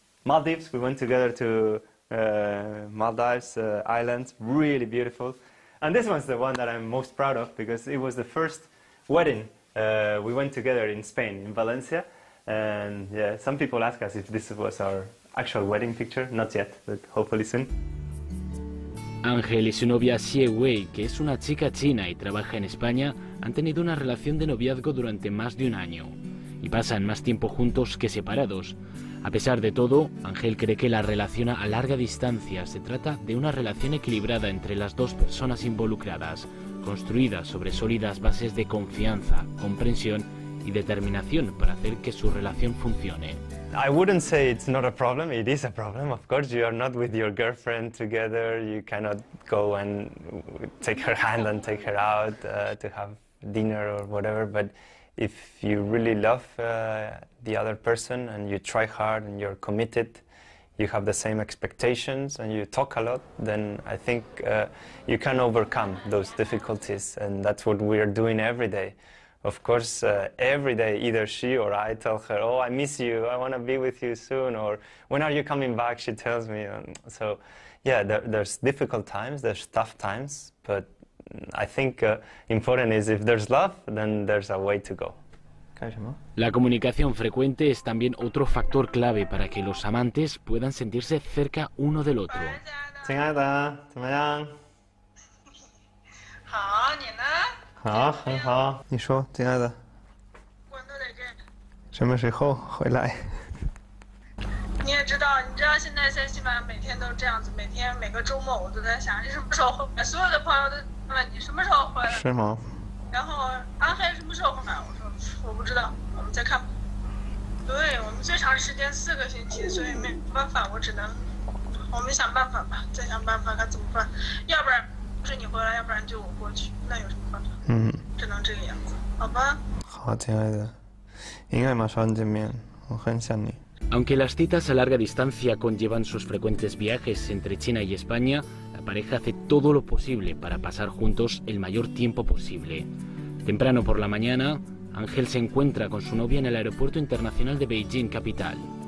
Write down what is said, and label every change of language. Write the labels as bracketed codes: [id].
[en] Maldives, we went together to Maldives islands, really beautiful. And this one's the one that I'm most proud of because it was the first wedding we went together in Spain, in Valencia. And yeah, some people ask us if this was our actual wedding picture. Not yet, but hopefully soon. [es] Ángel y su novia Xie Wei, que es una chica china y trabaja en España, han tenido una relación de noviazgo durante más de un año y pasan más tiempo juntos que separados. A pesar de todo, Ángel cree que la relación a larga distancia se trata de una relación equilibrada entre las dos personas involucradas, construida sobre sólidas bases de confianza, comprensión y determinación para hacer que su relación funcione. [en] I wouldn't say it's not a problem. It is a problem. Of course, you are not with your girlfriend together. You cannot go and take her hand and take her out to have dinner or whatever. But if you really love the other person and you try hard and you're committed, you have the same expectations and you talk a lot, then I think you can overcome those difficulties. And that's what we are doing every day. Of course, every day, either she or I tell her, oh, I miss you, I want to be with you soon, or when are you coming back, she tells me. So, yeah, there's difficult times, there's tough times, but I think important is if there's love, then there's a way to go. [es] La comunicación frecuente es también otro factor clave para que los amantes puedan sentirse cerca uno del otro. [zh] 亲爱的，怎么样？好，你呢？好，很好。你说，亲爱的，我都在这儿。什么时候回来？你也知道，现在在西班牙每天都这样子，每个周末我都在想你什么时候回来。所有的朋友都问你什么时候回来。是吗？然后安黑什么时候回来？我说我不知道，我们再看吧。对我们最长时间4个星期，所以没办法，我们想办法吧，再想办法看怎么办，要不然是你回来，要不然就我过去，那有什么办法？只能这个样子，好吧？好，亲爱的，应该马上见面，我很想你。 [es] Aunque las citas a larga distancia conllevan sus frecuentes viajes entre China y España, la pareja hace todo lo posible para pasar juntos el mayor tiempo posible. Temprano por la mañana, Ángel se encuentra con su novia en el aeropuerto internacional de Beijing, capital.